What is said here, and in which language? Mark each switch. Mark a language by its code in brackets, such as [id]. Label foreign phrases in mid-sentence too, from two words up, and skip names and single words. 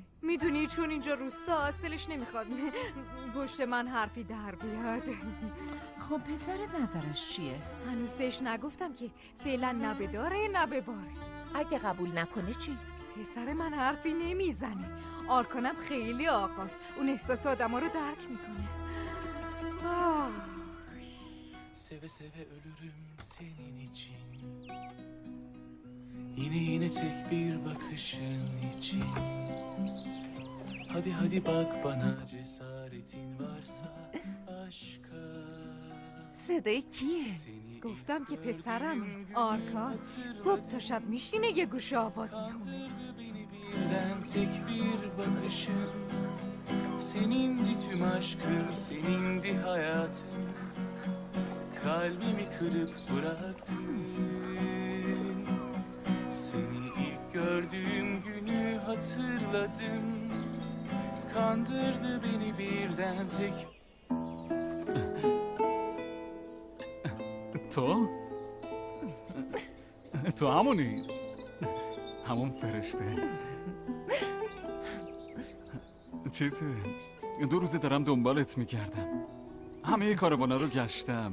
[fa] میدونی چون اینجا روستا اصلش نمیخواد گوشت من حرفی در بیاد. خب پسرت نظرش چیه؟ هنوز بهش نگفتم که فعلا نه به داره نه به باره. اگه قبول نکنه چی؟ پسر من حرفی نمیزنه. آرکانم خیلی آقاست، اون احساس آدما رو درک میکنه. [tr] Seve seve ölürüm senin için. Yine tek bir bakışın için. Hadi hadi bak bana cesaretin varsa aşka. [fa] صدای کیه؟ گفتم که پسرمه آرکان. صبح تا شب میشینه یه گوشه آواز میخونه. [tr] Birden tek bir bakışın. Senindi tüm aşkım, senindi hayatım. Kalbimi kırıp bıraktın. Seni ilk gördüğüm günü hatırladım. Kandırdı beni birden tek. [fa] تو همونی، همون فرشته. چیزه 2 روزه دارم دنبالت میکردم، همه کاروانا رو گشتم.